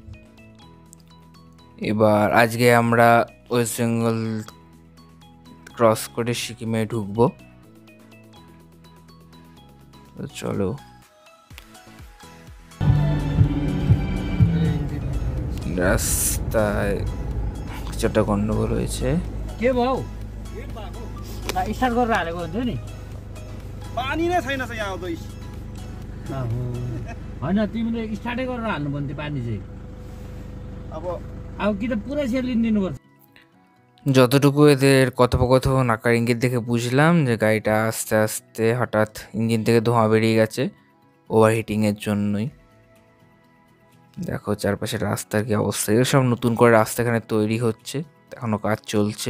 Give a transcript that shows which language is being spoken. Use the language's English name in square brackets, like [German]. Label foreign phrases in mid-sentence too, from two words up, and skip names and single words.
[Bangla] এবার আজকে আমরা ওয়েস্ট বেঙ্গল ক্রস করে সিকিমে ঢুকবো। তো চলো রাস্তায় কিছুটা গন্ডগোল হয়েছে। [Nepali] के भाउ स्टार्ट गरेर हालेको हुन्छ नि पानी नै छैन यहाँ आउँदैछ। होइन तिमीले स्टार्टै गरेर हाल्नु पर्ने थियो पानी चाहिँ। अब अब कि त पुरै सेलिदिनुपर्छ। [Bangla] যতটুকু এদের কথোপকথন আকার ইঙ্গিত দেখে বুঝলাম যে গাড়িটা আস্তে আস্তে হঠাৎ ইঞ্জিন থেকে ধোঁয়া বেরিয়ে গেছে ওভারহিটিংয়ের জন্যই। দেখো চারপাশে রাস্তার কি অবস্থা, এগুলো সব নতুন করে রাস্তা এখানে তৈরি হচ্ছে, এখনো কাজ চলছে।